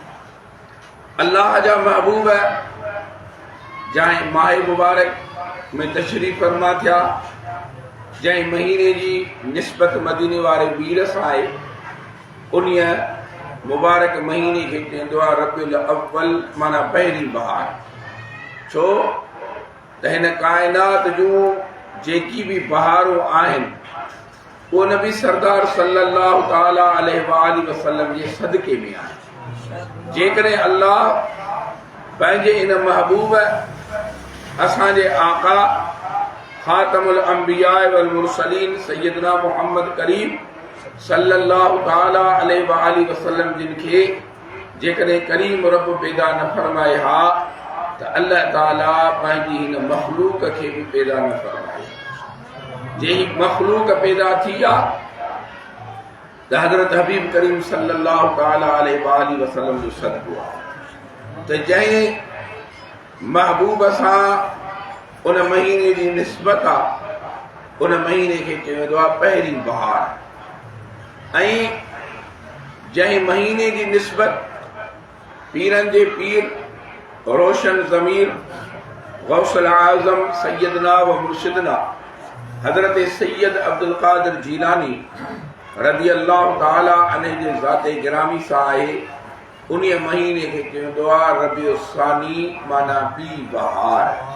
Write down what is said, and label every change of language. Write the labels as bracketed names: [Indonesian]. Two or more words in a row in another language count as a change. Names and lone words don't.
[Sindhi] अल्लाह जा महबूब जंहिं माह मुबारक में तशरीफ़ फरमा थिया, जंहिं महीने जी निस्बत मदीने वारे वीर सां आहे, उन्हीअ मुबारक महीने खे चवंदो आहे रबीउल अव्वल, माना पहिरीं बहार। छो त हिन काइनात जूं जेकी बि बहारूं आहिनि वो नबी सरदार [Arabic] صلى الله تعالى عليه وآله وسلم [Sindhi] जे सदके में आहे। जेकॾहिं अल्लाह पंहिंजे इन महबूब असांजे आका [Arabic] خاتم الأنبياء والمرسلين [Sindhi] सैयदना मुहम्मद करीम [Arabic] صلى الله تعالى عليه وآله وسلم [Sindhi] जिन खे जेकॾहिं करीम रब पैदा न फरमाए हा त अल्लाह ताला पंहिंजी हिन मखलूक खे बि पैदा न फरमाए। जे मखलूक पैदा थी आहे त हज़रत हबीब करीम [Arabic] صلى الله تعالى عليه وآله وسلم [Sindhi] जो सदको आहे। त जंहिं महबूब सां उन महीने जी निस्बत आहे, उन महीने खे चवंदो आहे पहिरीं बहार। ऐं जंहिं महीने जी निस्बत पीरनि जे पीर रोशन ज़मीर गौसल आज़म [Arabic] سيدنا ومرشدنا [Sindhi] हज़रत सैयद अब्दुल क़ादिर जीलानी [Arabic] رضي الله تعالى عنه [Sindhi] जे ज़ाते गिरामी सां आहे, उन्हीअ महीने खे चवंदो आहे रबीउल सानी, माना ॿी बहार।